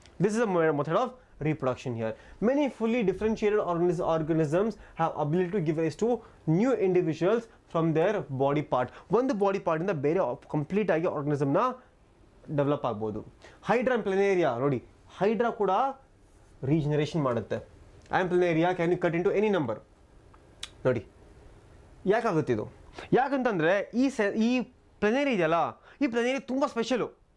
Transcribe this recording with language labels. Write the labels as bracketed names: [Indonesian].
[English] This is a method of reproduction here. Many fully differentiated organisms have ability to give rise to new individuals from their body part. [Kannada] ಒಂದು body part ಇಂದ ಬೇರೆ complete ಆಗಿ organism ನ develop ಆಗ್ಬೋದು. Hydra planaria ನೋಡಿ, hydra ಕೂಡ regeneration ಮಾಡುತ್ತೆ. [English] Planaria can you cut into any number. [Kannada] ನೋಡಿ ಯಾಕಾಗುತ್ತೆ ಇದು? ಯಾಕಂತಂದ್ರೆ ಈ ಪ್ಲನೇರಿಯಾ ಇದೆಯಲ್ಲ, ಈ ಪ್ಲನೇರಿಯಾ ತುಂಬ ಸ್ಪೆಷಲು.